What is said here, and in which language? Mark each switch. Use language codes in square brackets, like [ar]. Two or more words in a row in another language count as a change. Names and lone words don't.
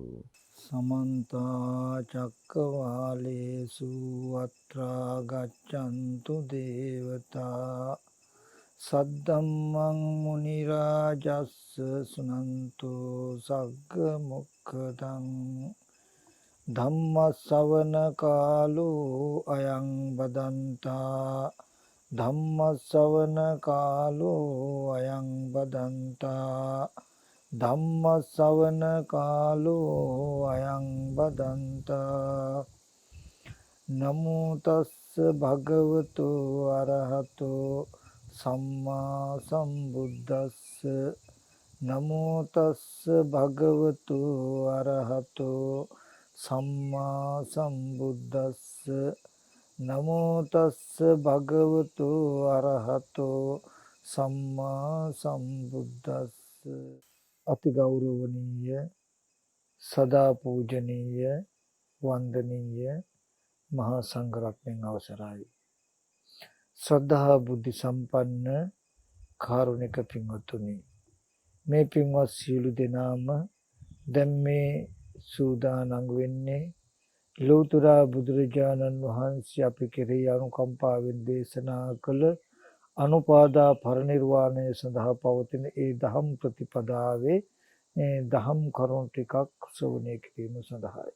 [pi] සමන්ත චක්කවාලේසු අත්‍රා ගච්ඡන්තු දේවතා සද්දම්මං මුනි රාජස්ස සුනන්තු සග්ග මොක්ඛදං ධම්ම ශ්‍රවණ කාලෝ අයං බදන්තා ධම්ම ශ්‍රවණ කාලෝ අයං බදන්තා ධම්ම ශ්‍රවණ කාලෝ අයං බදන්තා නමෝ තස්ස භගවතු අරහතෝ සම්මා සම්බුද්දස්ස නමෝ තස්ස භගවතු අරහතෝ සම්මා සම්බුද්දස්ස නමෝ තස්ස භගවතු අරහතෝ සම්මා සම්බුද්දස්ස. [si] අති ගෞරවනීය සදා පූජනීය වන්දනීය මහා සංඝරත්නයන් අවසරයි. ශ්‍රද්ධා බුද්ධ සම්පන්න කාරුණික පින්වත්නි, මේ පින්වත් සියලු දෙනාම දැන් මේ සූදානම් වෙන්නේ ලෝතර බුදුරජාණන් වහන්සේ අපි කෙරෙහි අනුකම්පාවෙන් දේශනා කළ අනුපාදා පරිනිර්වාණය සඳහා පවතින ඒ දහම් ප්‍රතිපදාවේ දහම් කරුණු ටිකක් ශ්‍රවණය කිරීම සඳහායි.